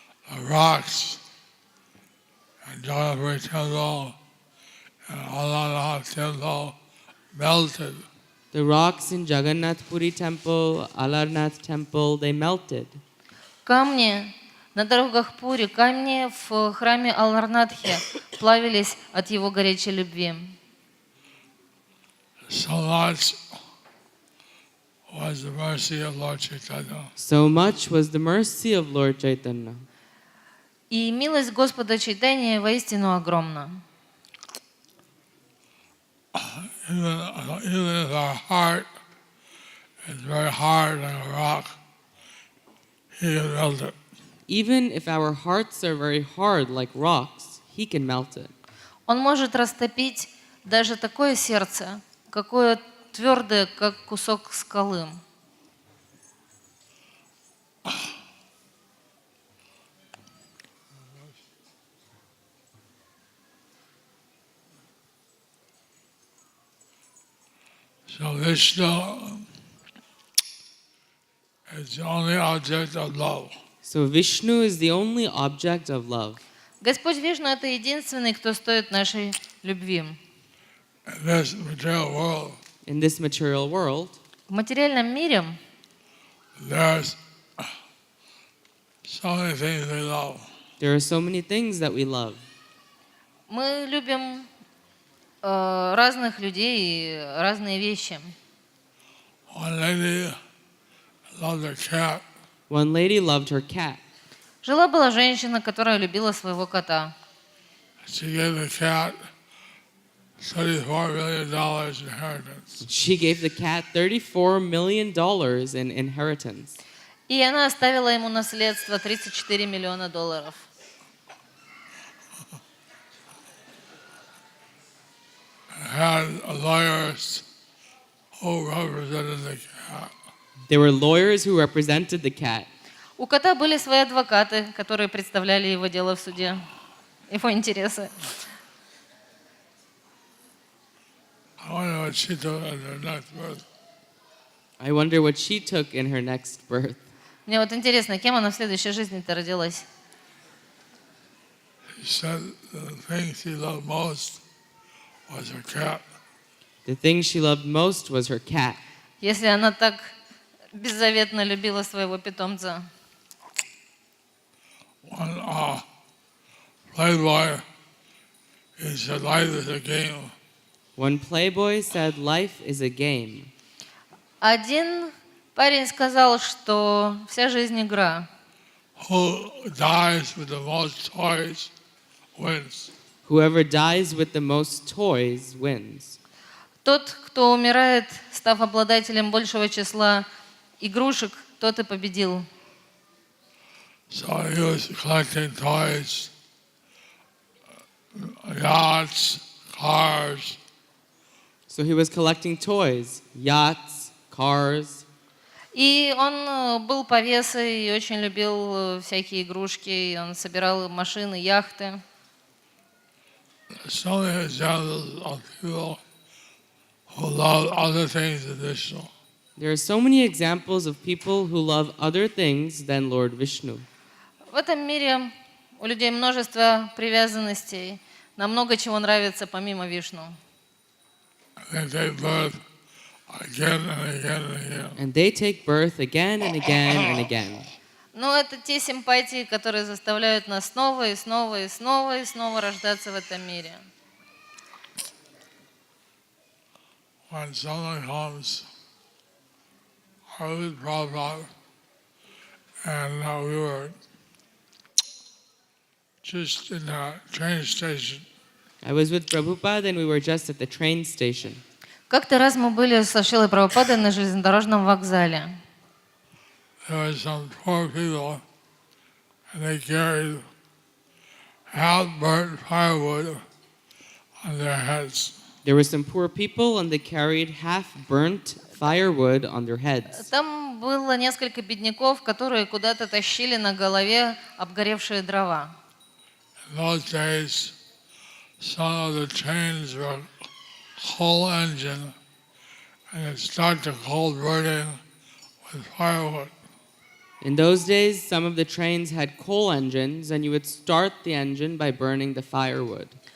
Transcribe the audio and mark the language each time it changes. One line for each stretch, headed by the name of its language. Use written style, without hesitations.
English: The rocks and Jagannath Temple and Alalnath Temple melted. The rocks in Jagannath Puri temple, Alarnath temple, they melted.
Russian: Камни на дорогах Пури, камни в храме Аларнатхи плавились от его горячей любви.
English: So much was the mercy of Lord Chaitanya. So much was the mercy of Lord Chaitanya.
Russian: И милость Господа Чайтаньи воистину огромна.
English: Even if our heart is very hard like a rock, He can melt it. Even if our hearts are very hard like rocks, He can melt it.
Russian: Он может растопить даже такое сердце, какое твердое, как кусок скалы.
English: So Vishnu is the only object of love. So Vishnu is the only object of love.
Russian: Господь Вишну — это единственный, кто стоит нашей любви.
English: In this material world, In this material world,
Russian: В материальном мире
English: there's so many things we love. there are so many things that we love.
Russian: мы любим разных людей и разные вещи.
English: One lady loved her cat. One lady loved her cat.
Russian: Жила-была женщина, которая любила своего кота.
English: She gave the cat $34 million inheritance. She gave the cat $34 million in inheritance.
Russian: И она оставила ему наследство $34 миллиона.
English: Had lawyers who represented the cat. There were lawyers who represented the cat.
Russian: У кота были свои адвокаты, которые представляли его дело в суде, его интересы.
English: I wonder what she took in her next birth. I wonder what she took in her next birth.
Russian: Мне вот интересно, кем она в следующей жизни-то родилась?
English: She said the thing she loved most was her cat. The thing she loved most was her cat.
Russian: Если она так беззаветно любила своего питомца.
English: One playboy, he said, life is a game. One playboy said life is a game.
Russian: Один парень сказал, что вся жизнь игра.
English: Who dies with the most toys wins. Whoever dies with the most toys wins.
Russian: Тот, кто умирает, став обладателем большего числа игрушек, тот и победил.
English: So he was collecting toys, yachts, cars. So he was collecting toys, yachts, cars.
Russian: И он был повесой и очень любил всякие игрушки. И он собирал машины, яхты.
English: So many examples of people who love other things than Vishnu. There are so many examples of people who love other things than Lord Vishnu.
Russian: В этом мире у людей множество привязанностей. Нам много чего нравится помимо Вишну.
English: They take birth again and again and again. And they take birth again and again and again.
Russian: Но это те симпатии, которые заставляют нас снова и снова и снова и снова рождаться в этом мире.
English: When someone comes, I was Prabhupada, and we were just in the train station. I was with Prabhupada and we were just at the train station.
Russian: Как-то раз мы были со Шрилой Прабхупадой на железнодорожном вокзале.
English: There were some poor people, and they carried half-burnt firewood on their heads. There were some poor people and they carried half-burnt firewood on their heads.
Russian: Там было несколько бедняков, которые куда-то тащили на голове обгоревшие дрова.
English: In those days, some of the trains were coal engine, and it started coal burning with firewood. In those days, some of the trains had coal engines and you would start the engine by burning the firewood.